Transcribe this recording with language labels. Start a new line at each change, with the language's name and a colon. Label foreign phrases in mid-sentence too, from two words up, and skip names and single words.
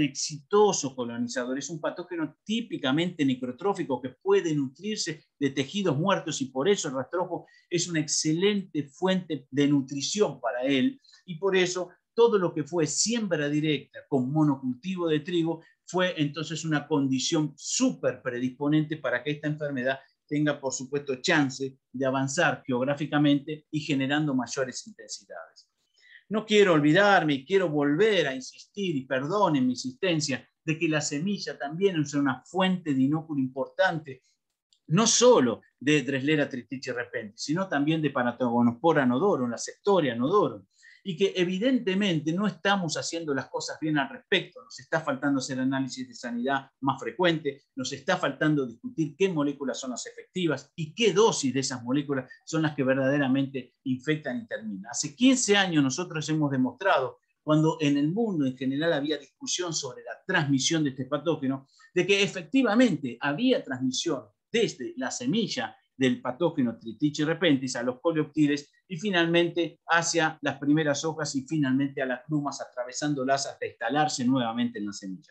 Spanish: exitoso colonizador, es un patógeno típicamente necrotrófico que puede nutrirse de tejidos muertos y por eso el rastrojo es una excelente fuente de nutrición para él, y por eso todo lo que fue siembra directa con monocultivo de trigo fue entonces una condición súper predisponente para que esta enfermedad tenga, por supuesto, chance de avanzar geográficamente y generando mayores intensidades. No quiero olvidarme y quiero volver a insistir, y perdonen mi insistencia, de que la semilla también es una fuente de inóculo importante, no solo de Dressera tristiche repenti, sino también de Paratogonospora nodorum, la Septoria nodorum, y que evidentemente no estamos haciendo las cosas bien al respecto. Nos está faltando hacer análisis de sanidad más frecuente, nos está faltando discutir qué moléculas son las efectivas y qué dosis de esas moléculas son las que verdaderamente infectan y terminan. Hace 15 años nosotros hemos demostrado, cuando en el mundo en general había discusión sobre la transmisión de este patógeno, de que efectivamente había transmisión desde la semilla del patógeno Tristiche repentis a los coleoptiles y finalmente hacia las primeras hojas y finalmente a las glumas, atravesándolas hasta instalarse nuevamente en la semilla.